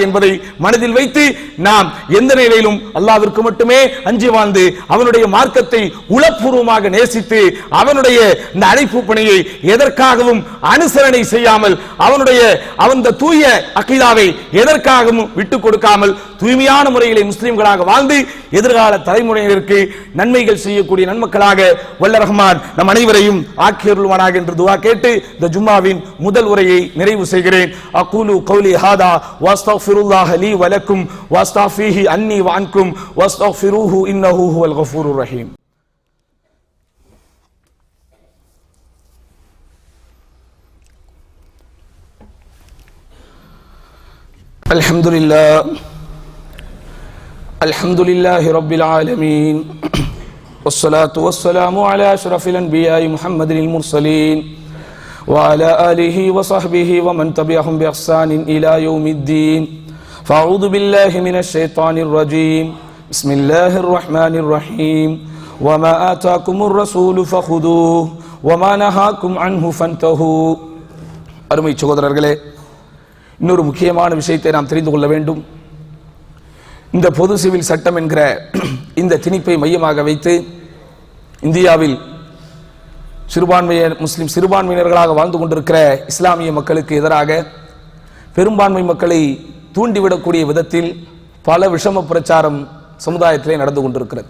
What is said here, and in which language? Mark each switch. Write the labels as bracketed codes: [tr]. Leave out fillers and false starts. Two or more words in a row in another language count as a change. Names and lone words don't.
[ta] என்பதை மனதில் வைத்து நாம் எந்த நிலையிலும் அல்லாஹ்விற்கு மட்டுமே அஞ்சி வாழ்ந்து அவனுடைய மார்க்கத்தை உளப்பூர்வமாக நேசித்து அவனுடைய இந்த அழைப்பு பணியை எதற்காகவும் அனுசரணை செய்யாமல் அவனுடைய அந்த தூய அகீதாவை எதற்காகவும் விட்டுக் கொடுக்காமல் தூய்மையான முறையிலே முஸ்லிம்களாக வாழ்ந்து எதிர்கால தலைமுறையினருக்கு நன்மைகள் செய்யக்கூடிய நன்மக்களாக வல்ல ரஹ்மான் நம் அனைவரையும் ஆக்கியருள்வானாக என்று துஆ கேட்டு இந்த ஜும்மாவின் முதல் உரையை நிறைவு செய்கிறேன். [ar] أقول قولي هذا وأستغفر الله لي ولكم وأستغفره عني وعنكم وأستغفره إنه هو الغفور الرحيم. الحمد لله رب العالمين والصلاة والسلام على أشرف الأنبياء محمد المرسلين وعلى آله وصحبه ومن تبعهم بإحسان إلى يوم الدين فأعوذ بالله من الشيطان الرجيم بسم الله الرحمن الرحيم وما آتاكم الرسول فخذوه وما نهاكم عنه فانتهوا. [ta] அருமை சகோதரர்களே, இன்னொரு முக்கியமான விஷயத்தை நாம் தெரிந்து கொள்ள வேண்டும். இந்த பொது சிவில் சட்டம் என்கிற இந்த திணிப்பை மையமாக வைத்து இந்தியாவில் முஸ்லிம் சிறுபான்மையினர்களாக வாழ்ந்து கொண்டிருக்கிற இஸ்லாமிய மக்களுக்கு எதிராக பெரும்பான்மை மக்களை தூண்டிவிடக்கூடிய விதத்தில் பல விஷம பிரச்சாரம் சமுதாயத்திலே நடந்து கொண்டிருக்கிறது.